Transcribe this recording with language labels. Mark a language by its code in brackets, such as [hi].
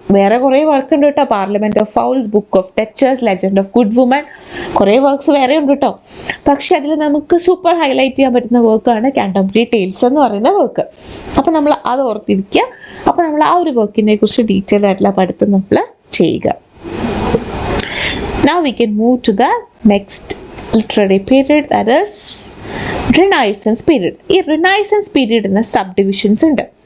[ml] വേറെ കുറേ വർക്ക് ഉണ്ട് കേട്ടോ. Parliament of fouls, book of ടെക്ചേഴ്സ്, legend of good woman, കുറേ വർക്ക്സ് വേറെ ഉണ്ട് കേട്ടോ. പക്ഷെ അതിൽ നമുക്ക് സൂപ്പർ ഹൈലൈറ്റ് ചെയ്യാൻ പറ്റുന്ന വർക്കാണ് കാൻറ്റർബറി ടെയിൽസ് എന്ന് പറയുന്ന വർക്ക്. അപ്പം നമ്മൾ അത് ഓർത്തിരിക്കുക. അപ്പം നമ്മൾ ആ ഒരു വർക്കിനെ കുറിച്ച് ഡീറ്റെയിൽ ആയിട്ടുള്ള പഠിത്തം നമ്മൾ ചെയ്യുക. [en] Now we can move to the next literary period, that is Renaissance period. [ml] ഈ Renaissance periodന് സബ് ഡിവിഷൻസ് ഉണ്ട്.